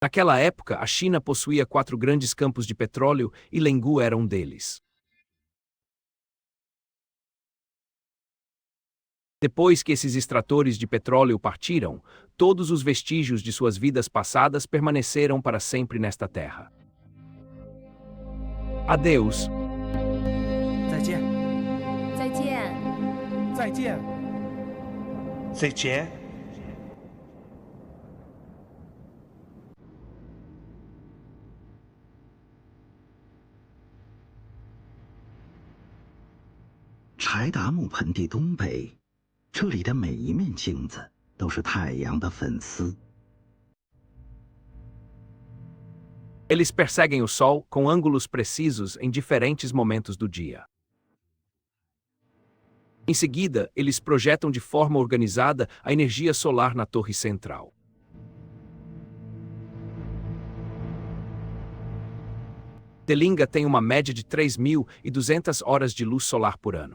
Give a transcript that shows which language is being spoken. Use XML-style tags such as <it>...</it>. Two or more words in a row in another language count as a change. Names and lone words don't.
<pt>Naquela época, a China possuía 4 grandes campos de petróleo e Lengu era um deles. Depois que esses extratores de petróleo partiram, todos os vestígios de suas vidas passadas permaneceram para sempre nesta terra. Adeus.</pt> <zh>再见，再见。再见。再见。柴达木盆地东北，这里的每一面镜子都是太阳的粉丝。</zh> <pt>Eles perseguem o Sol com ângulos precisos em diferentes momentos do dia. Em seguida, eles projetam de forma organizada a energia solar na torre central. Telinga tem uma média de 3.200 horas de luz solar por ano.</pt>